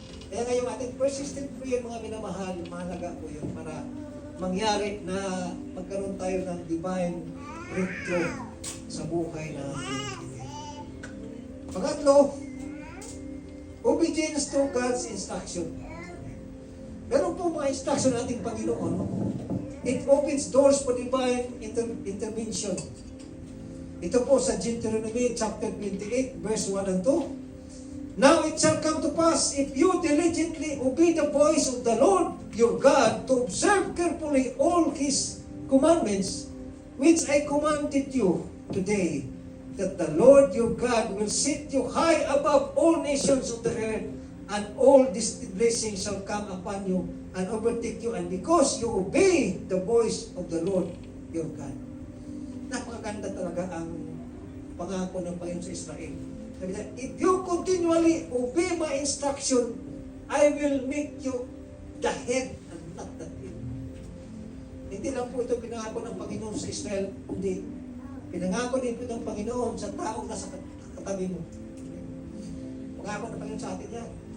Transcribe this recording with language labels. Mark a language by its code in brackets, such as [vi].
[tl] Kaya ngayon ating persistent prayer, mga minamahal, mahalaga po yun para mangyari na magkaroon tayo ng divine breakthrough sa buhay na pangatlo, [en] obedience to God's instruction. [tl] Meron po mga instruction ng ating Panginoon. [en] It opens doors for divine intervention. [tl] Ito po sa Deuteronomy chapter 28, verse 1 and 2. [en] Now it shall come to pass, if you diligently obey the voice of the Lord your God, to observe carefully all His commandments, which I commanded you today, that the Lord your God will set you high above all nations of the earth, and all these blessings shall come upon you and overtake you, and because you obey the voice of the Lord your God. [tl] Napakaganda talaga ang pangako ng Panginoon sa Israel. Sabi niya, [en] if you continually obey my instruction, I will make you the head and not the tail. [tl] Hindi lang po ito pinangako ng Panginoon sa Israel, kundi pinangako din po ng Panginoon sa taong nasa katabi mo. Pangako ng Panginoon sa atin yan.